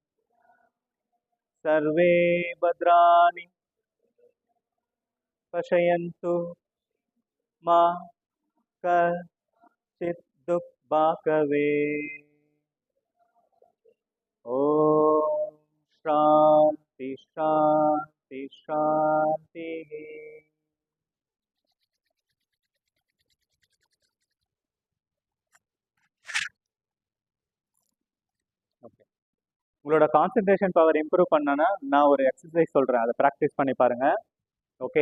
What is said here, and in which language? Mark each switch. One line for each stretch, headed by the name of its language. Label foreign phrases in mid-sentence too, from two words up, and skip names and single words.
Sanskrit: सर्वे भद्राणि पशयन्तु मा कचित् दुक्भकवे. ॐ शान्ति शान्ति शान्ति.
Tamil: ஓகே. உங்களோட
English: concentration power improve
Tamil: பண்ணனா நான் ஒரு எக்ஸசைஸ் சொல்கிறேன், அதை ப்ராக்டிஸ் பண்ணி பாருங்க. ஓகே.